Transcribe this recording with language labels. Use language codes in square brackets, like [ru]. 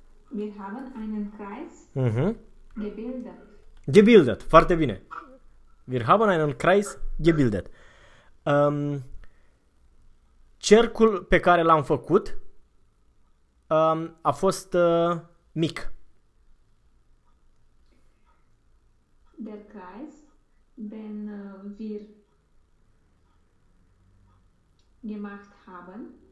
[de] Wir haben einen Kreis gebildet. [ro] Gebildet, foarte bine. [de] Wir haben einen Kreis gebildet. [ro] Cercul pe care l-am făcut a fost mic. [de] Der Kreis, den wir gemacht haben.